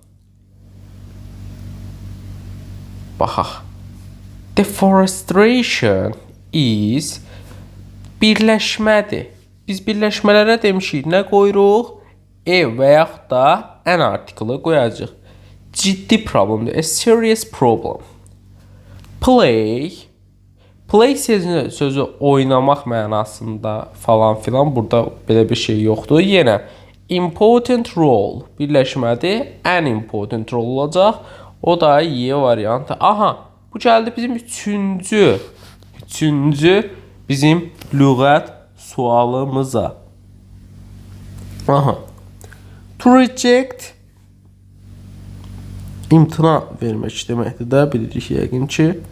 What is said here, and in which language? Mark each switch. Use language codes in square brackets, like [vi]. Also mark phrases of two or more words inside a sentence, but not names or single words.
[az] Baxaq. Deforestation is birləşmədir. Biz birləşmələrə demişik, nə qoyuruq? Və yaxud da an artiklı qoyacaq. Ciddi problemdir. [en] A serious problem. [az] Play. Play sözü oynamaq mənasında falan filan. Burada belə bir şey yoxdur. Yenə [en] important role [az] birləşmədir. [en] An important role [az] olacaq. O da Y variantı. Aha, bu gəldi bizim üçüncü bizim lüğət sualımıza. Aha. [en] To reject [az] imtina vermək deməkdir də, bilirik yəqin ki.